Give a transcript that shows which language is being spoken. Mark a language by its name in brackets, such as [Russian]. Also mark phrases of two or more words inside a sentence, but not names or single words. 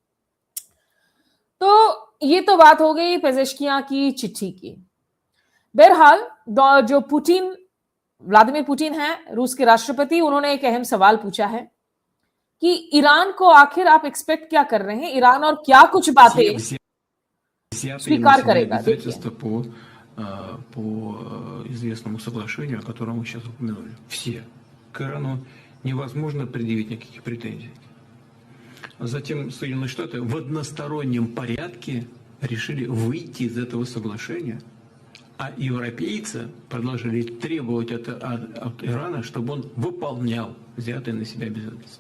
[Hindi] तो ये तो बात हो गई पेजेश्कियां की चिट्ठी की। बहरहाल जो व्लादिमीर पुतिन है, रूस के राष्ट्रपति, उन्होंने एक अहम सवाल पूछा है कि ईरान को आखिर आप एक्सपेक्ट क्या कर रहे हैं? ईरान और क्या कुछ बातें स्वीकार करेगा? [Russian] по известному соглашению, о котором вы сейчас упомянули. Все. К Ирану невозможно предъявить никаких претензий. Затем Соединенные Штаты в одностороннем порядке решили выйти из этого соглашения, а европейцы продолжили требовать от Ирана, чтобы он выполнял взятые на себя обязательства.